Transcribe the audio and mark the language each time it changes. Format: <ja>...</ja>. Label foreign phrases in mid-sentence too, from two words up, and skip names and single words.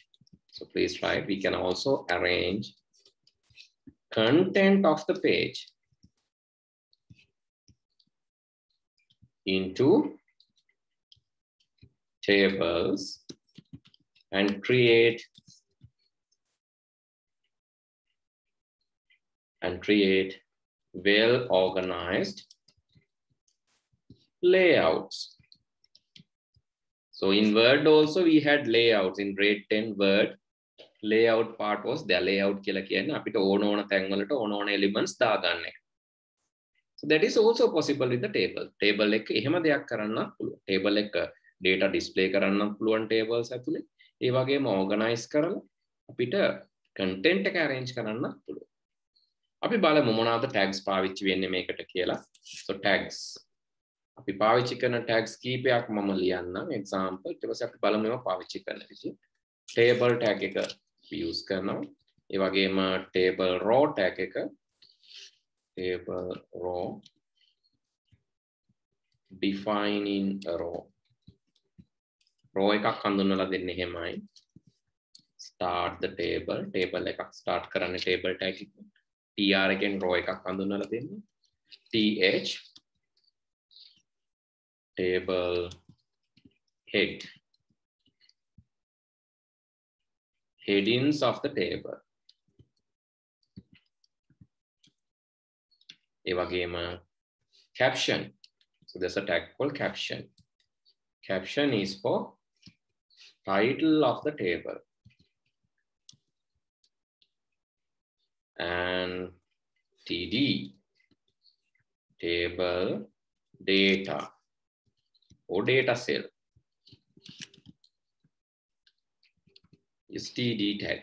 <en>So please write, we can also arrange content of the page into tables and create well-organized layouts. So in Word also we had layouts. In grade 10 Word, layout part was the layout</en> <si>කියලා කියන්නේ අපිට ඕන තැන් වලට ඕන elements දාගන්න එක.</si> <en>So that is also possible with the table.</en> <si>Table එක එහෙම දෙයක් කරන්නත් පුළුවන්. Table එක</si> <en>data display</en> <si>කරන්නත් පුළුවන් tables ඇතුලේ. ඒ වගේම organize කරලා අපිට content එක arrange කරන්නත් පුළුවන්. අපි බලමු මොනවාද tags පාවිච්චි වෙන්නේ මේකට කියලා.</si> <en>So tags.</en> <si>අපි පාවිච්චි කරන tags කීපයක් මම ලියන්නම්. Example ඊට පස්සේ අපි බලමු ඒවා පාවිච්චි කරන විදිහ. Table tag එක use කරනවා. ඒ වගේම</si> <en>table row tag</en> <si>එක,</si> <en>table row, defining a row.</en> <si>Row එකක් හඳුන්වලා දෙන්නේ එහෙමයි.</si> <en>Start the table.</en> <si>Table එකක් start කරන්නේ</si> <en>table tag</en> <si>එක. TR එකෙන් row එකක් හඳුන්වලා දෙන්නේ.</si> <en>TH table head. Headings of the table.</en> <si>ඒ වගේම caption.</si> <en>So there's a tag called caption. Caption is for title of the table. And TD, table data or data cell, is TD tag.</en>